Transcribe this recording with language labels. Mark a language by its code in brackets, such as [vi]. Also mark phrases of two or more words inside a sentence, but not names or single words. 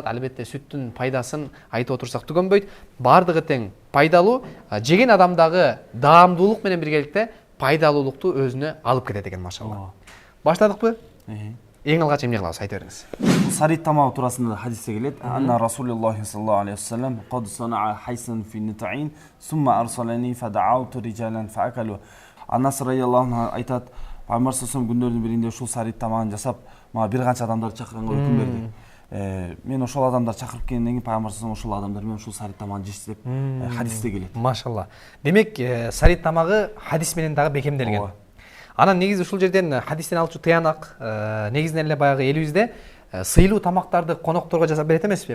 [ky] Албетте сүттүн пайдасын айтып отурсак түгөнбөйт. Бардыгы тең пайдалуу, жеген адамдагы даамдуулук менен биргеликте пайдалуулукту өзүнө алып кетет экен, машалла. Баштадыкпы? Эң алгач эмне кылабыз, айта бериңиз. Сарит тамагы туурасында хадисте келет: [ar] "أن رسول الله صلى الله عليه وسلم قد صنع حيسا في نطع ثم أرسلني فدعوت رجالا فأكلوا." [ky] Анас [ar] رضي الله عنها [ky] айтат: "Пайгамбар саллаллаху күндөрдүн биринде ушул сарит тамагын жасап, мага бир канча адамдарды чакырганга өкүм берди. Мен ошол адамдарды чакырып келгенден кийин пайгамбар саллаллаху ошол адамдар менен ушул сарит тамагын жешти" деп хадисте келет. Машалла. Демек, сарит тамагы хадис менен дагы бекемделген. Анан негизи ушул жерден хадистен алчу тыянак, негизинен эле баягы элибизде сыйлуу тамактарды конокторго жасап берет эмеспи?